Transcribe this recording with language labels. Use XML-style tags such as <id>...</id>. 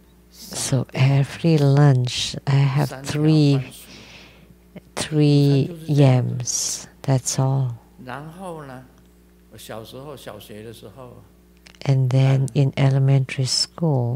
<en>So every lunch I have three yams. That's all.</en> <zh>然后呢，我小时候小学的时候。</zh> <en>And then in elementary school.</en>